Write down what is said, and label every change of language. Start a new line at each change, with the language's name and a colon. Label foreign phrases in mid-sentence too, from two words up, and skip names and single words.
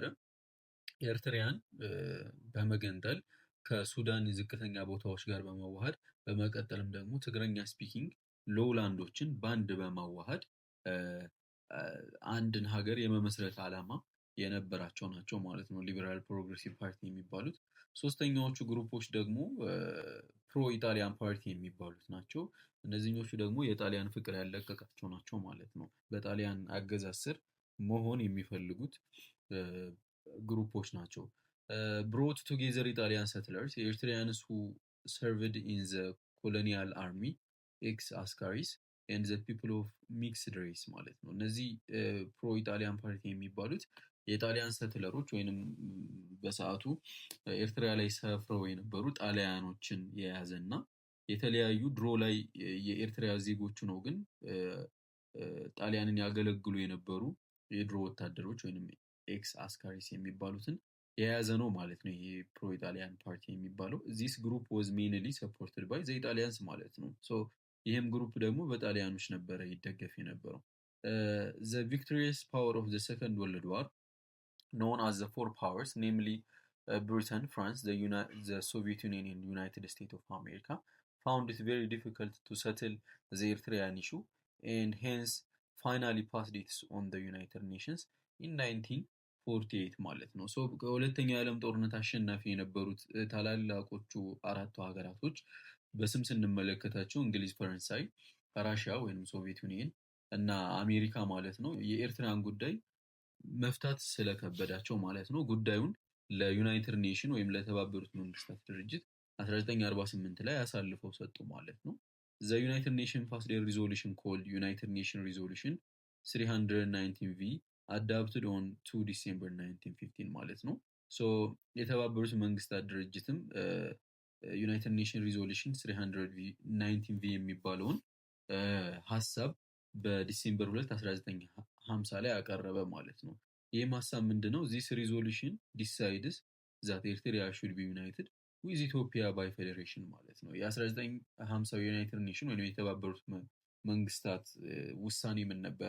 Amharic: ኤርትራያን በመገንጠል ከሱዳን ዝቅተኛ ቦታዎች ጋር በመዋሃድ በመቀጠልም ደግሞ ትግረኛ
English: speaking lowlandዎችን
Amharic: ባንድ በማዋሃድ አንድን ሀገር የመመስረት ዓላማ የነበራቸው ናቸው ማለት ነው ሊበራል ፕሮግሬሲቭ ፓርቲ የሚባሉት። ሶስተኛዎቹ ግሩፖች ደግሞ ፕሮ ኢጣሊያን ፓርቲ የሚባሉት ናቸው። እነዚህኞቹ ደግሞ የጣሊያን ፍቅር ያለቀቃቸው ናቸው ማለት ነው። በጣሊያን አገዛዝ ስር መሆን የሚፈልጉት ግሩፖች ናቸው።
English: brought together Italian settlers, Eritreans who served in the colonial army, ex-askaris, and the people of mixed race
Amharic: ማለት ነው። እነዚህ ፕሮ ኢጣሊያን ፓርቲ የሚባሉት የጣሊያን ሰትለሮች ወይንም በሰዓቱ ኤርትራ ላይ ሰፍረው የነበሩ ጣሊያኖችን የያዘ እና የተለያዩ ድሮ ላይ የኤርትራ ዜጎቹ ነው ግን ጣሊያንን ያገለግሉ የነበሩ የድሮ ወታደሮች ወይንም
English: ex askaris
Amharic: የሚባሉትን የያዘ ነው ማለት ነው። ይሄ ፕሮ ኢጣሊያን ፓርቲ የሚባለው
English: this group was mainly supported by the Italians
Amharic: ማለት ነው። ሶ ይህም ግሩፕ ደግሞ በጣሊያኖች ነበረ ይደገፍ የነበረው።
English: the victorious power of the second world war known as the four powers namely Britain, France, the Soviet Union, and United States of America found it very difficult to settle the Eritrean issue, and hence finally passed it on the United Nations in 1948
Amharic: ማለት ነው።
English: ሶ
Amharic: ከሁለተኛው የዓለም ጦርነት አሸናፊ የነበሩት ታላላቆቹ አራቱ ሀገራቶች በስም ስንመለከታቸው እንግሊዝ፣ ፈረንሳይ፣ ራሽያ ወይም ሶቪየት ዩኒየን እና አሜሪካ ማለት ነው የኤርትራን ጉዳይ መፍታት ስለከበዳቸው ማለት ነው ጉዳዩን ለዩናይትድ ኔሽን ወይም ለተባበሩት መንግስታት ድርጅት 1948 ላይ አሳልፈው ሰጡ ማለት ነው።
English: The United Nations passed a resolution called United Nations Resolution 319V adopted on 2 December 1915
Amharic: ማለት ነው። ሶ የተባበሩት መንግስታት ድርጅትም ዩናይትድ ኔሽን ሪዞሉሽን 319ቪ የሚባለውን ሀሳብ በዲሴምበር 2 1950 ላይ አቀረበ ማለት ነው። ይህም ሀሳብ ምንድነው?
English: this resolution decides that Eritrea should be united with Ethiopia by federation
Amharic: ማለት ነው። የ1950 ዩናይትድ ኔሽን ወይም የተባበሩት መንግስታት ውሳኔ ምን ነበረ?